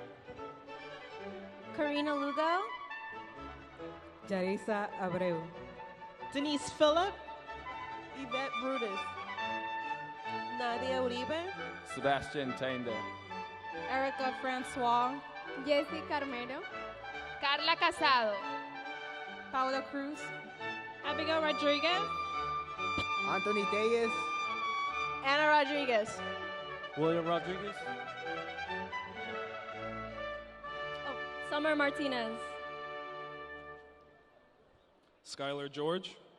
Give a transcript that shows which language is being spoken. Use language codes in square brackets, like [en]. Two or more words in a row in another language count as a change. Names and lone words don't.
[en] Karina Lugo. Jarisa Abreu. Denise Phillip. Yvette Brutus. Nadia Uribe. Sebastian Tainde. Erica Francois. Jessy Carmelo. Carla Casado. Paula Cruz. Abigail Rodriguez. Anthony Diaz. Anna Rodriguez. William Rodriguez. Summer Martinez. Skylar George.